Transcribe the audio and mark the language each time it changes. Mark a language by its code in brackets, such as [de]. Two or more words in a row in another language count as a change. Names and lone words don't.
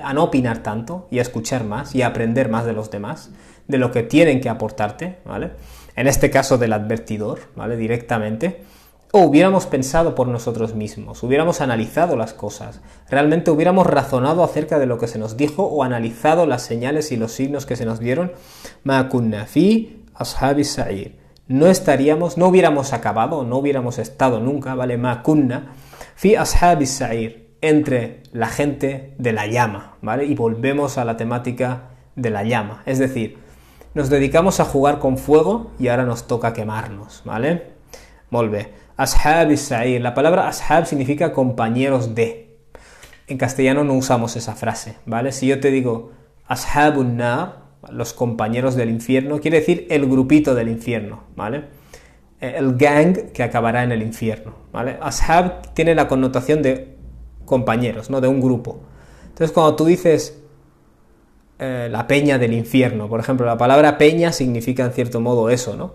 [es] A no opinar tanto y a escuchar más y a aprender más de los demás, de lo que tienen que aportarte, ¿vale? En este caso del advertidor, ¿vale? Directamente. O hubiéramos pensado por nosotros mismos, hubiéramos analizado las cosas, realmente hubiéramos razonado acerca de lo que se nos dijo o analizado las señales y los signos que se nos dieron. [ar] ما كنا في أصحاب السعير. [es] No hubiéramos acabado, no hubiéramos estado nunca, ¿vale? [ar] ما كنا في أصحاب السعير, [es] entre la gente de la llama, ¿vale? Y volvemos a la temática de la llama, es decir, nos dedicamos a jugar con fuego y ahora nos toca quemarnos, ¿vale? [ca] Molt bé. [ar] أصحاب السعير. [es] La palabra ashab significa compañeros de. En castellano no usamos esa frase, ¿vale? Si yo te digo [ar] أصحاب النار, [es] los compañeros del infierno, quiere decir el grupito del infierno, ¿vale? El gang que acabará en el infierno, ¿vale? Ashab tiene la connotación de compañeros, ¿no? De un grupo. Entonces, cuando tú dices la peña del infierno, por ejemplo, la palabra peña significa en cierto modo eso, ¿no?